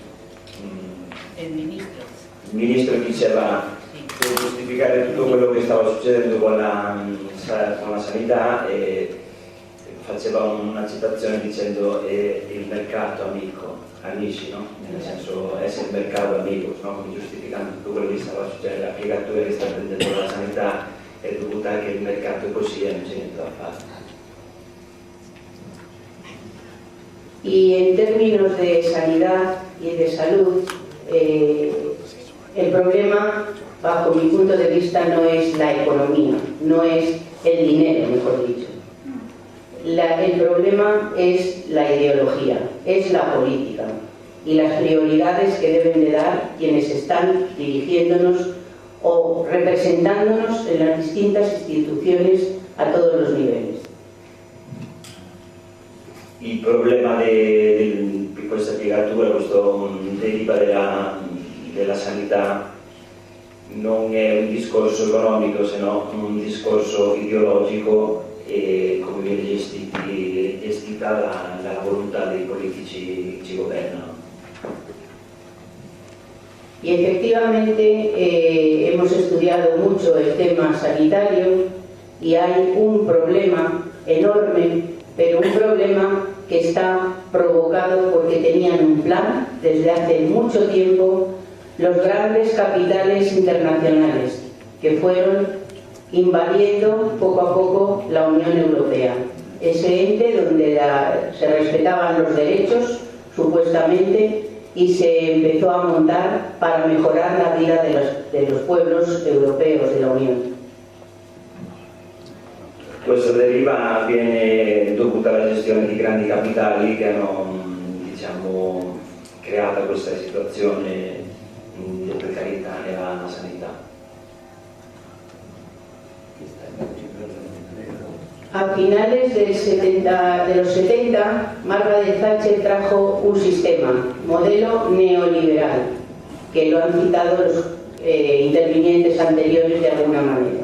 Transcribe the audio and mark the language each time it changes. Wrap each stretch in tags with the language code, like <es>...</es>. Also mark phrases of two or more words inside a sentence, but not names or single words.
<it>Il ministro diceva, per giustificare tutto quello che stava succedendo con la sanità, e faceva una citazione dicendo il mercato amici, no? Nel senso essere il mercato amico, no? Come giustificando tutto quello che stava succedendo, la piegatura che sta prendendo la sanità è dovuta anche il mercato è così e non c'è niente da fare.</it> <es>Y en términos de sanidad y de salud, el problema, bajo mi punto de vista, no es la economía, no es el dinero, mejor dicho. El problema es la ideología, es la política y las prioridades que deben de dar quienes están dirigiéndonos o representándonos en las distintas instituciones a todos los niveles.</es> <it>Il problema di questa piegatura, questo deriva della sanità, non è un discorso economico, se no un discorso ideologico e come viene gestita la volontà dei politici che ci governano.</it> <es>Y efectivamente hemos estudiado mucho el tema sanitario y hay un problema enorme, pero un problema que está provocado porque tenían un plan desde hace mucho tiempo los grandes capitales internacionales que fueron invadiendo poco a poco la Unión Europea. Ese ente donde se respetaban los derechos, supuestamente, y se empezó a montar para mejorar la vida de los pueblos europeos de la Unión.</es> <it>Questo avviene dovuto alla gestione di grandi capitali che hanno, diciamo, creato questa situazione di precarietà nella sanità.</it> <es>A finales de los 70, Margaret Thatcher trajo un sistema, modelo neoliberal, que lo han citado los intervinientes anteriores de alguna manera.</es>